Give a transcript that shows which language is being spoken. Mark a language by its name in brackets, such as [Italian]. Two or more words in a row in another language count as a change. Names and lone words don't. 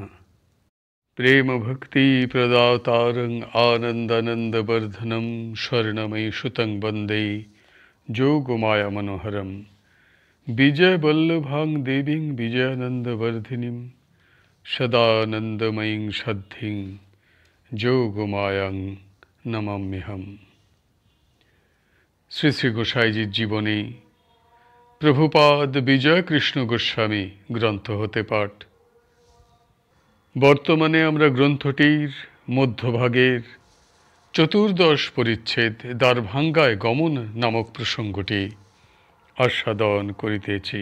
[Sanskrit] प्रेम भक्ति प्रदातारं आनंदानंद वर्धनम स्वर्णमयी सुतं वंदे जोगमाया मनोहरम विजय वल्लभां देवीं विजयानंद वर्धिनीं सदानंदमयीं सद्धिं যোগমায়াং নমাম্যহম। [Bangla] শ্রী শ্রী গোসাইজির জীবনী প্রভুপাদ বিজয় কৃষ্ণ গোস্বামী গ্রন্থ হতে পাঠ। বর্তমানে আমরা গ্রন্থটির মধ্যভাগের চতুর্দশ পরিচ্ছেদ দ্বারভাঙ্গায় গমন নামক প্রসঙ্গটি আস্বাদন করিতেছি।